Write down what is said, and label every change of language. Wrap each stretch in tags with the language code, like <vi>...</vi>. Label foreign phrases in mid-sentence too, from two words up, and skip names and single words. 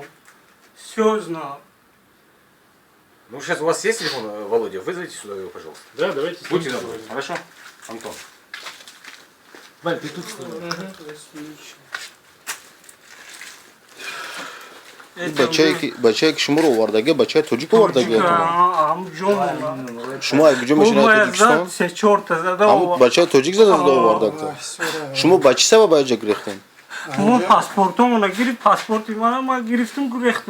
<ru>Все знал. Ну, сейчас у вас есть телефон, Володя? Вызовите сюда его, пожалуйста. Да, давайте. с ним Будьте добры. поговорим. Хорошо? Антон. Валь, ты тут снимай.</ru> <tg>бачаи кишумро овардаги, бачаи тоҷик овардаги. Шумо айбиҷо мешинад Тоҷикистон? Ҳамун бачаи тоҷик зада овардагта. Шумо ба чӣ сабаб аҷа гирехтем? Мо паспортомона гирифт, паспорти ман гирифтум гирехтум.</tg>